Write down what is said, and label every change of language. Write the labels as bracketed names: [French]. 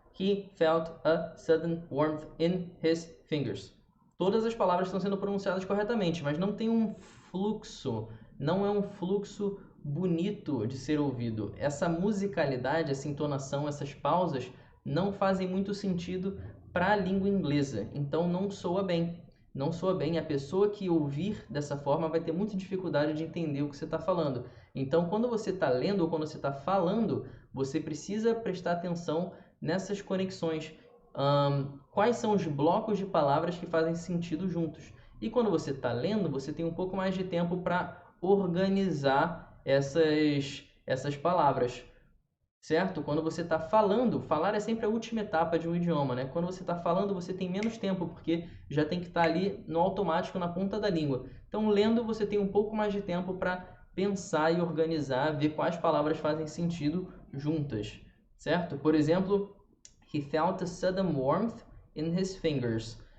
[English] He felt a sudden warmth in his fingers. [Portuguese] Todas as palavras estão sendo pronunciadas corretamente, mas não tem um fluxo, não é um fluxo bonito de ser ouvido. Essa musicalidade, essa entonação, essas pausas não fazem muito sentido para a língua inglesa, então não soa bem. A pessoa que ouvir dessa forma vai ter muita dificuldade de entender o que você está falando. Então, quando você está lendo ou quando você está falando, você precisa prestar atenção nessas conexões. Quais são os blocos de palavras que fazem sentido juntos? E quando você está lendo, você tem um pouco mais de tempo para organizar essas palavras. Certo? Quando você está falando, falar é sempre a última etapa de um idioma, né? Quando você está falando, você tem menos tempo, porque já tem que estar ali no automático, na ponta da língua. Então, lendo, você tem um pouco mais de tempo para pensar e organizar, ver quais palavras fazem sentido juntas, certo? Por exemplo, [English] he felt a sudden warmth in his fingers.